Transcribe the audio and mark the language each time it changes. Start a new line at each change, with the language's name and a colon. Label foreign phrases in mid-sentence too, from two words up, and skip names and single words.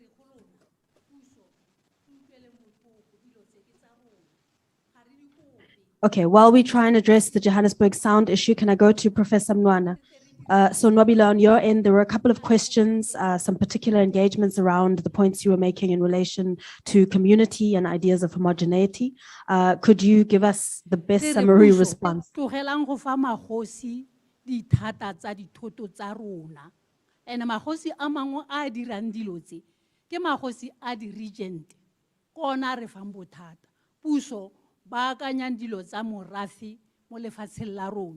English: Okay, while we try and address the Johannesburg sound issue, can I go to Professor Mwana? So Nwabila, on your end, there were a couple of questions, some particular engagements around the points you were making in relation to community and ideas of homogeneity. Could you give us the best summary response?
Tswana: Tlogelang go fa magosi dithata tsa dithoto tsa rona. And magosi a mangwe a dirang dilo tse ke magosi a di-regent kona re fang bothata. Puso ba akanyang dilo tsa morafe mo lefatsheng la rona.